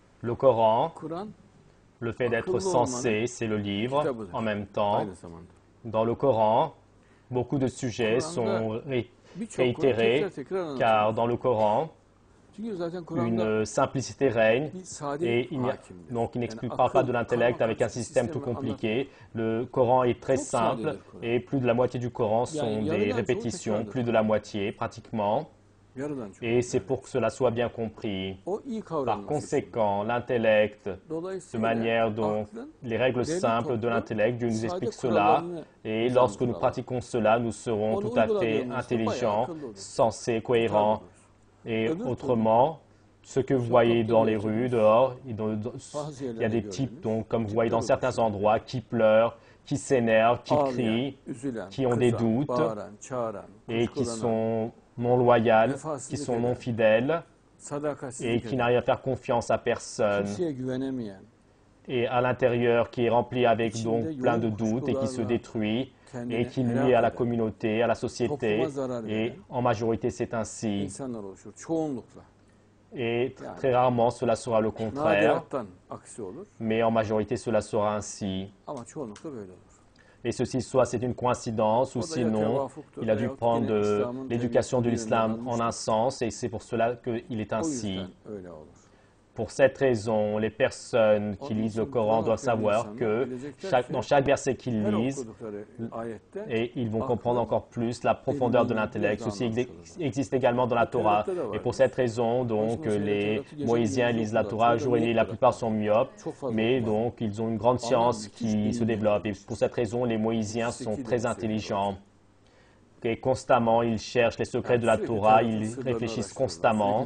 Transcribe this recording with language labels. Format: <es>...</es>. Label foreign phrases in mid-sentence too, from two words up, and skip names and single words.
<fr>Le Coran,</fr> <tr>Kur'an</tr> <fr>le fait d'être</fr> <tr>akıllı</tr> <fr>sensé,</fr> <tr>olmanın</tr> <fr>c'est le livre.</fr> <tr>kitabıdır</tr> <fr>En même temps,</fr> <tr>aynı zamanda.</tr> <fr>dans le Coran, beaucoup de sujets sont</fr> <tr>Birçok konu</tr> <fr>réitérés,</fr> <tr>tekrar</tr> <fr>car</fr> <tr>anlatılır.</tr> <fr>dans le Coran,</fr> <tr>Çünkü zaten Kur'an'da</tr> <fr>une simplicité règne</fr> <tr>bir sade</tr> <fr>et</fr> <tr>hakimdir.</tr> <fr>donc il</fr> <tr>Yani</tr> <fr>parle pas</fr> <tr>akıl,</tr> <fr>de l'intellect avec un</fr> <tr>karmakarışık</tr> <fr>système tout</fr> <tr>sistemi</tr> <fr>compliqué. Le Coran est très</fr> <tr>Çok</tr> <fr>simple</fr> <tr>sadedir Kur'an.</tr> <fr>et plus de la moitié du Coran sont</fr> <tr>Yani</tr> <fr>des</fr> <tr>yarıdan çoğu</tr> <fr>répétitions,</fr> <tr>tekrardır.</tr> <fr>plus de la moitié pratiquement,</fr> <tr>Yarıdan çok.</tr> <fr>et c'est pour que cela soit bien compris.</fr> <tr>O iyi</tr> <fr>Par</fr> <tr>kavranması için.</tr> <fr>conséquent, l'intellect, de</fr> <tr>Dolayısıyla</tr> <fr>manière dont</fr> <tr>aklın</tr> <fr>les règles</fr> <tr>belli</tr> <fr>simples de</fr> <tr>toplu,</tr> <fr>l'intellect, Dieu nous</fr> <tr>sade</tr> <fr>explique cela,</fr> <tr>kurallarını</tr> <fr>et</fr> <tr>bize</tr> <fr>lorsque nous</fr> <tr>anlatır Allah.</tr> <fr>pratiquons cela, nous serons</fr> <tr>Onu</tr> <fr>tout à fait</fr> <tr>uyguladığımızda bayağı</tr> <fr>intelligents,</fr> <tr>akıllı oluruz.</tr> <fr>sensés, cohérents.</fr> <tr>Tutar</tr> <fr>Et</fr> <tr>Öbür</tr> <fr>autrement, ce que vous voyez dans les rues, dehors, il</fr> <tr>Bazı</tr> <fr>y a</fr> <tr>yerlerde</tr> <fr>des types,</fr> <tr>gördünüz.</tr> <fr>donc, comme vous voyez dans</fr> <tr>Tipler</tr> <fr>certains</fr> <tr>oluşuyor.</tr> <fr>endroits, qui pleurent, qui s'énervent, qui</fr> <tr>Ağlayan,</tr> <fr>crient,</fr> <tr>üzülen,</tr> <fr>qui ont des</fr> <tr>kızan,</tr> <fr>doutes</fr> <tr>bağıran, çağıran,</tr> <fr>et qui</fr> <tr>kuşkulanan,</tr> <fr>sont non loyales, qui</fr> <tr>vefasızlık</tr> <fr>sont non</fr> <tr>eden,</tr> <fr>fidèles et</fr> <tr>sadakatsizlik</tr> <fr>qui</fr> <tr>eden,</tr> <fr>n'arrivent à faire confiance à personne.</fr> <tr>kimseye güvenemeyen,</tr> <fr>Et à l'intérieur, qui est rempli avec</fr> <tr>İçinde</tr> <fr>donc plein de</fr> <tr>yoğun</tr> <fr>doutes et qui se</fr> <tr>kuşkularla</tr> <fr>détruit</fr> <tr>kendini</tr> <fr>et qui</fr> <tr>helak</tr> <fr>nuit à la</fr> <tr>eden</tr> <fr>communauté, à la société.</fr> <tr>topluma zarar</tr> <fr>Et</fr> <tr>veren</tr> <fr>en majorité, c'est ainsi.</fr> <tr>insanlar oluşur. Çoğunlukla.</tr> <fr>Et très rarement, cela sera le contraire.</fr> <tr>Nadirattan aksi olur</tr> <fr>Mais en majorité, cela sera ainsi.</fr> <tr>ama çoğunlukla böyle olur.</tr> <fr>Et ceci, soit c'est une coïncidence, ou</fr> <tr>O da ya</tr> <fr>sinon,</fr> <tr>tevafuktur</tr> <fr>il a dû</fr> <tr>veyahut</tr> <fr>prendre</fr> <tr>gene İslam'ın</tr> <fr>l'éducation de</fr> <tr>devletinin</tr> <fr>l'islam</fr> <tr>yönünden</tr> <fr>en un</fr> <tr>almıştır.</tr> <fr>sens, et c'est pour cela qu'il est</fr> <tr>O</tr> <fr>ainsi.</fr> <tr>yüzden öyle olur.</tr> <fr>Pour cette raison, les personnes qui</fr> <tr>Onun</tr> <fr>lisent le</fr> <tr>için</tr> <fr>Coran</fr> <tr>Kur'an</tr> <fr>doivent</fr> <tr>okuyan</tr> <fr>savoir</fr> <tr>insanlar</tr> <fr>que</fr> <tr>bilecekler ki</tr> <fr>dans chaque verset qu'ils</fr> <tr>her</tr> <fr>lisent,</fr> <tr>okudukları ayette</tr> <fr>et ils vont</fr> <tr>aklın</tr> <fr>comprendre encore plus la profondeur de l'intellect. Ceci existe également dans la Torah. Et pour cette raison, donc, les Moïsiens lisent la Torah jour et nuit. La plupart sont myopes, mais donc, ils ont une grande science qui se développe. Et pour cette raison, les Moïsiens sont très intelligents. Et constamment, ils cherchent les secrets de la Torah, ils réfléchissent constamment.</fr>